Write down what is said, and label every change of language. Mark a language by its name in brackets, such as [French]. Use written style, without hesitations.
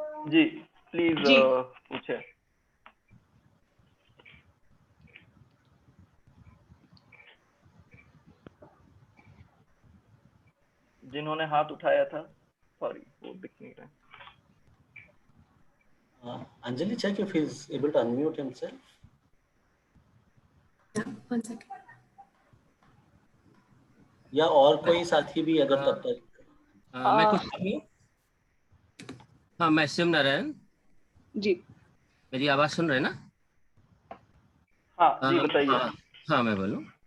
[Hindi] जी please जी। पूछे। जिन्होंने हाथ उठाया था, सॉरी वो दिख नहीं रहा। [English] Anjali, check if he's able to unmute himself. Yeah, 1 second. [Hindi] या और कोई साथी भी अगर तब तक मैं कुछ कहूं? हाँ, मैं शिवनारायण जी। मेरी आवाज सुन रहे हैं ना? हाँ जी बताइए। हाँ मैं बोलूं।